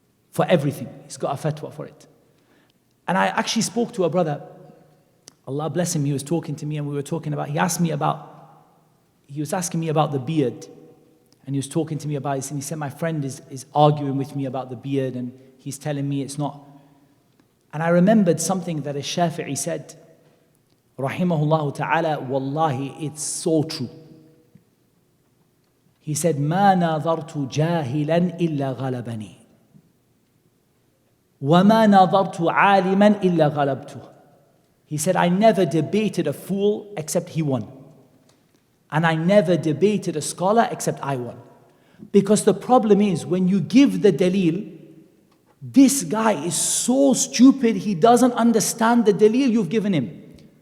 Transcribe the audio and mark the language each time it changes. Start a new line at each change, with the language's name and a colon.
English: For everything, he's got a fatwa for it. And I actually spoke to a brother, Allah bless him, he was talking to me and we were talking about, he was asking me about the beard. And he was talking to me about it and he said, my friend is arguing with me about the beard and he's telling me it's not. And I remembered something that a Shafi'i said,
Arabic: Rahimahullah ta'ala,
English: Wallahi, it's so true. He said,
Arabic: مَا نَظَرْتُ جَاهِلًا إِلَّا غَلَبَنِي وَمَا نَظَرْتُ عَالِمًا إِلَّا غَلَبْتُهُ.
English: He said, I never debated a fool except he won. And I never debated a scholar except I won. Because the problem is, when you give the dalil, this guy is so stupid, he doesn't understand the dalil you've given him.